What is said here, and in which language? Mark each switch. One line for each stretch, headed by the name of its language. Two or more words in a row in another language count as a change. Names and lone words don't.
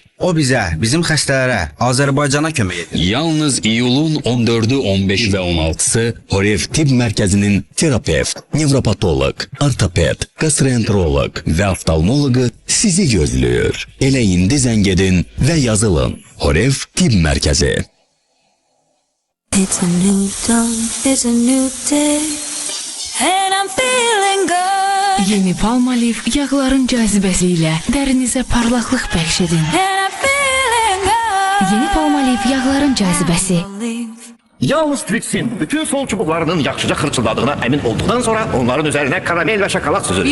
Azerbaijani: O bizə, bizim xəstələrə, Azərbaycana kömək edir. Yalnız iyulun 14-ü, 15 və 16-sı Xorev Tibb Mərkəzinin terapevt, nevropatoloq, ortoped, gastroenteroloq və oftalmoloqu sizi gözləyir. Elə indi zəng edin və yazılın. Xorev Tibb Mərkəzi.
English: It's a new dawn, it's a new day, and I'm feeling good.
Azerbaijani: Yeni Palmolive yağların cazibəsi ilə dərinizə parlaqlıq bəxş edin. Yeni Palmolive yağların cazibəsi. Yalnız Twix'in bütün sol çubuklarının yaxşıca xırçıldadığına əmin olduqdan sonra onların üzərinə karamel və şokolad süzülür.